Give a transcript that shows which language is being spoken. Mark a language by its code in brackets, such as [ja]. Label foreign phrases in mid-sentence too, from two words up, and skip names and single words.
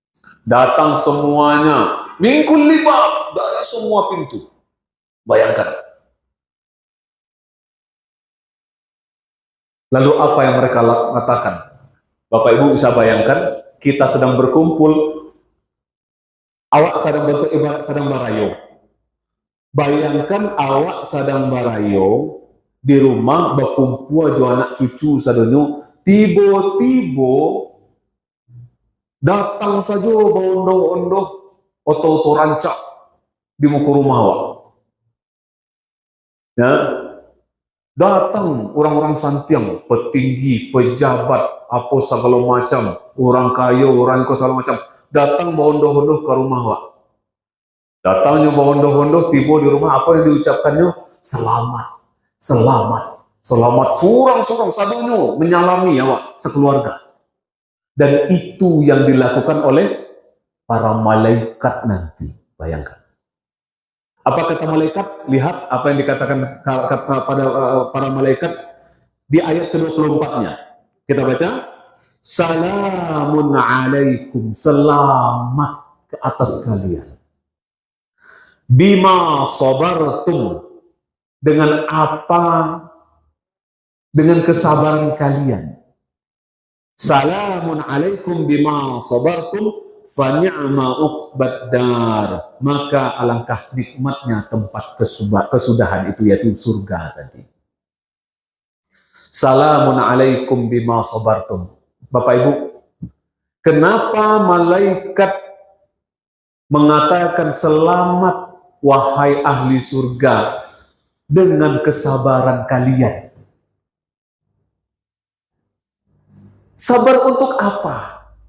[id] Datang semuanya [ar] من كل باب, [id] dari semua pintu. Bayangkan. Lalu apa yang mereka katakan? Bapak Ibu bisa bayangkan, kita sedang berkumpul, awak sedang bentuk ibarat sedang barayo. Bayangkan awak sedang barayo, di rumah berkumpul [min] jo anak cucu sadonyo, [id] tiba-tiba datang saja [min] bondo-ondo oto-oto rancak [id] di muka rumah awak. Ya, datang orang-orang santiang, petinggi, pejabat, apa segala macam, orang kaya, orang yang segala macam, datang bondo-ondo ke rumah awak. Datangnya bondo-ondo, tiba di rumah, apa yang diucapkannya? Selamat, selamat, selamat. [min] Surang-surang sadonyo menyalami awak sekeluarga. [id] Dan itu yang dilakukan oleh para malaikat nanti. Bayangkan. Apa kata malaikat? Lihat apa yang dikatakan pada para malaikat di ayat ke-24-nya. Kita baca. [ar] سلام عليكم. [id] Selamat ke atas kalian. [ar] بما صبرتم. [id] Dengan apa? Dengan kesabaran kalian. [ar] سلام عليكم بما صبرتم فنعم عقبى الدار. [id] Maka alangkah nikmatnya tempat kesudahan itu, yaitu surga tadi. [ar] سلام عليكم بما صبرتم. [id] Bapak Ibu, kenapa malaikat mengatakan selamat wahai ahli surga dengan kesabaran kalian? Sabar untuk apa?